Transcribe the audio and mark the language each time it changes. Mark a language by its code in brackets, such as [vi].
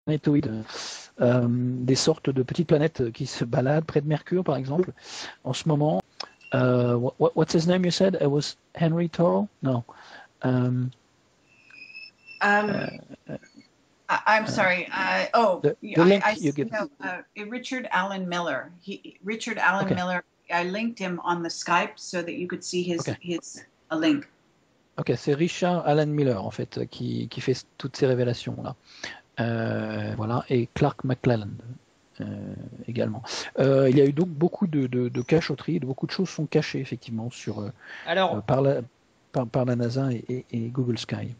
[fr] planétoïdes, des sortes de petites planètes qui se baladent près de Mercure, par exemple. En ce moment, [en] what's his name? You said it was Henry Toro? No. Um, Um, I'm sorry. the link you give. No, Richard Allen Miller. Richard Allen Miller. I linked him on the Skype so that you could see his a link. [fr] Ok, c'est Richard Allen Miller en fait qui fait toutes ces révélations là. Voilà, et Clark McClelland également. Il y a eu donc beaucoup de cachotteries, beaucoup de choses sont cachées effectivement par la NASA et Google Sky.